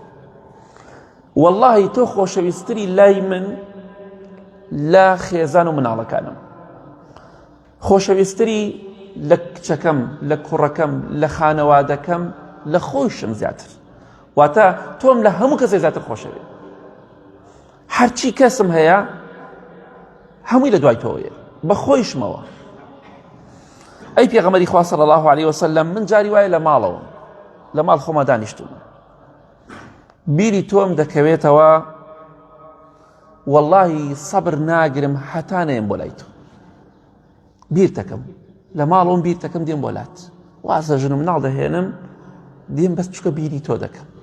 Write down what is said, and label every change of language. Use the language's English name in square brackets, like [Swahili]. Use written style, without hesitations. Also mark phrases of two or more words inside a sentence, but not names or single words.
[Central Kurdish] واللهی تۆ خۆشەویستتری لای من لە خێزان و مناڵەکانم، خۆشەویستتری لە کچەکەم، لە کوڕەکەم، لە خانەوادەکەم لە خۆشم زیاتر. واتە تۆم لە هەموو کەسێک زیاتر خۆشەوێت. هەرچی کەسم هەیە هەمووی لە دوای تۆیە، بە خۆیشمەوە. ئەی پێغەمبەری خوا [Arabic] صلی الله عليه وسلم، [Central Kurdish] من جاری وایە لە ماڵەوە، لە ماڵ خۆما دانیشتوم، بیری تۆم دەکەوێتەوە، واللهی سەبر ناگرم حتا نەیەم بۆ لای تۆ. بیر دەکەم لە ماڵەوەم، بیر دەکەم دێم بۆ لات، وازە ژن و مناڵ دەهێنم دێم بەس چکە بیری تۆ دەکەم.